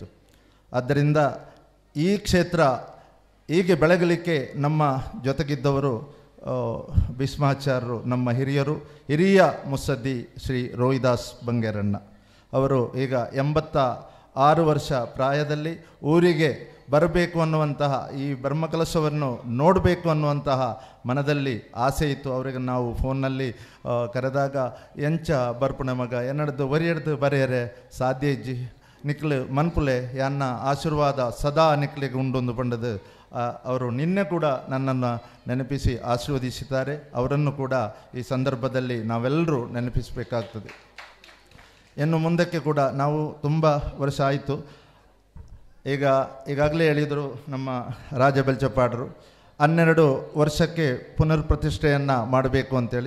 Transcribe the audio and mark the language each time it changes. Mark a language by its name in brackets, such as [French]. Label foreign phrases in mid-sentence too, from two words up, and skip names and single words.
[Kannada] ಆದ್ದರಿಂದ ಈ ಕ್ಷೇತ್ರ ಹೀಗೆ ಬೆಳಗಲಿಕ್ಕೆ ನಮ್ಮ ಜೊತೆಗಿದ್ದವರು ಭೀಷ್ಮಾಚಾರ್ಯರು, ನಮ್ಮ ಹಿರಿಯ ಮುತ್ಸದ್ದಿ ಶ್ರೀ ರೋಹಿದಾಸ್ ಬಂಗೇರಣ್ಣ ಅವರು ಈಗ 86 ವರ್ಷ ಪ್ರಾಯದಲ್ಲಿ ಊರಿಗೆ ಬರಬೇಕು ಅನ್ನುವಂತಹ, ಈ ಬ್ರಹ್ಮಕಲಶವನ್ನು ನೋಡಬೇಕು ಅನ್ನುವಂತಹ ಮನದಲ್ಲಿ ಆಸೆ ಇತ್ತು. ಅವರಿಗೆ ನಾವು ಫೋನ್ನಲ್ಲಿ ಕರೆದಾಗ [Tulu] ಎಂಚ ಬರ್ಪುಣ ಮಗ ಎನ್ನಡ್ದು ಒರಿಯಡ್ದು ಬರೆಯರೆ ಸಾಧ್ಯ ಇಜ್ಜಿ ನಿಕ್ಲು ಮನ್ಪುಲೆ ಯಾನ್ನ ಆಶೀರ್ವಾದ ಸದಾ ನಿಕ್ಲಿಗೆ ಉಂಡೊಂದು ಪಂಡದು. [Kannada] ಅವರು ನಿನ್ನೆ ಕೂಡ ನನ್ನನ್ನು ನೆನಪಿಸಿ ಆಶೀರ್ವದಿಸಿದ್ದಾರೆ. ಅವರನ್ನು ಕೂಡ ಈ ಸಂದರ್ಭದಲ್ಲಿ ನಾವೆಲ್ಲರೂ ನೆನಪಿಸಬೇಕಾಗ್ತದೆ. ಇನ್ನು ಮುಂದಕ್ಕೆ ಕೂಡ ನಾವು ತುಂಬ ವರ್ಷ ಆಯಿತು, ಈಗಾಗಲೇ ಹೇಳಿದರು ನಮ್ಮ ರಾಜ ಬೆಲ್ಚಪಾಡರು 12 ವರ್ಷಕ್ಕೆ ಪುನರ್ ಪ್ರತಿಷ್ಠೆಯನ್ನು ಮಾಡಬೇಕು ಅಂತೇಳಿ.